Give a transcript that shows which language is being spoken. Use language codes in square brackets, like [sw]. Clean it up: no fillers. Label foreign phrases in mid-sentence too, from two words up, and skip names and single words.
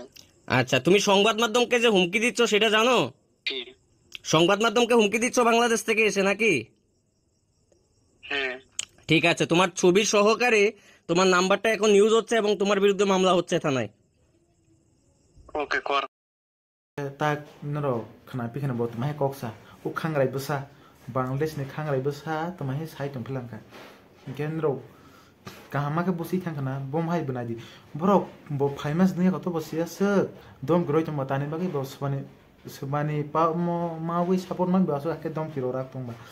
[bn] আচ্ছা, তুমি সংবাদ মাধ্যমকে যে হুমকি দিচ্ছ সেটা জানো? ঠিক। সংবাদ মাধ্যমকে হুমকি দিচ্ছ বাংলাদেশ থেকে এসে নাকি? হ্যাঁ। ঠিক আছে, তোমার ছবির সহকারে তোমার নাম্বারটা এখন নিউজ হচ্ছে এবং তোমার বিরুদ্ধে মামলা হচ্ছে থানায়। ওকে কর। [trp] tak nero khana pi khana bot mai koksa u khangrai busa bangladesh ni khangrai busa to mai sai tum philangka genro kahama ke busi thang khana bom hai bunadi borok bo famous ne ko to bosia se dom groi to matani bagi bo subani pa mo mawi support man baso ke dom kiro rak tung ba